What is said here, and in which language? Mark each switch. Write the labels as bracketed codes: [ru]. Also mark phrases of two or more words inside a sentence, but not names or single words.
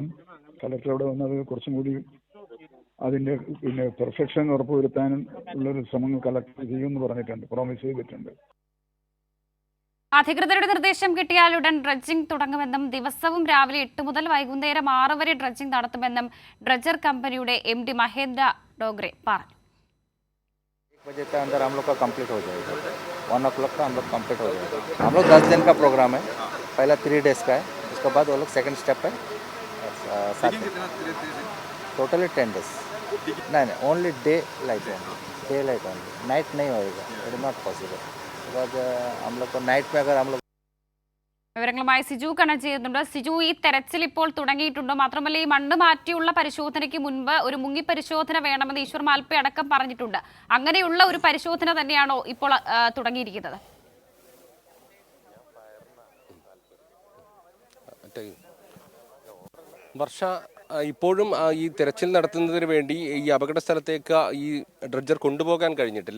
[ml] കളക്ടർ അവിടെ വന്നത് കുറച്ചും കൂടി അതിൻ്റെ പെർഫെക്ഷൻ ഉറപ്പുവരുത്താനും ഉള്ളൊരു ശ്രമങ്ങൾ കളക്ടർ ചെയ്യുമെന്ന് പറഞ്ഞിട്ടുണ്ട്, പ്രോമിസ് ചെയ്തിട്ടുണ്ട്. അധികൃതരുടെ നിർദ്ദേശം കിട്ടിയാലുടൻ ഡ്രഡ്ജിംഗ് തുടങ്ങുമെന്നും ദിവസവും രാവിലെ 8 മുതൽ വൈകുന്നേരം 6 വരെ ഡ്രഡ്ജിംഗ് നടത്തുമെന്നും ഡ്രഡ്ജർ കമ്പനിയുടെ MD മഹേന്ദ്ര ഡോഗ്രെ പറഞ്ഞു. [hi] 1 बजे के अंदर हम लोग का कंप्लीट हो जाएगा, 1 o'clock का हम लोग कंप्लीट हो जाएगा. हम लोग 10 दिन का प्रोग्राम है, पहला 3 days का है, उसके बाद वो लोग [en] second step [hi] है 7 दिन, टोटली 10 days. नहीं [en] only day light only, [hi] नाइट नहीं होएगा, [en] it is not possible because [hi] हम लोग को नाइट में अगर हम लोग. [ml] വിവരങ്ങളുമായി സിജു കണക്ട് ചെയ്യുന്നുണ്ട്. സിജു, ഈ തെരച്ചിൽ ഇപ്പോൾ തുടങ്ങിയിട്ടുണ്ടോ? മാത്രമല്ല, ഈ മണ്ണ് മാറ്റിയുള്ള പരിശോധനയ്ക്ക് മുൻപ് ഒരു മുങ്ങി പരിശോധന വേണമെന്ന് ഈശ്വർ മാൽപ്പെ അടക്കം പറഞ്ഞിട്ടുണ്ട്. അങ്ങനെയുള്ള ഒരു പരിശോധന തന്നെയാണോ ഇപ്പോൾ തുടങ്ങിയിരിക്കുന്നത്? വർഷ, ഇപ്പോഴും ഈ തെരച്ചിൽ നടത്തുന്നതിന് വേണ്ടി ഈ അപകട സ്ഥലത്തേക്ക് ഈ ഡ്രഡ്ജർ കൊണ്ടുപോകാൻ കഴിഞ്ഞിട്ടില്ല.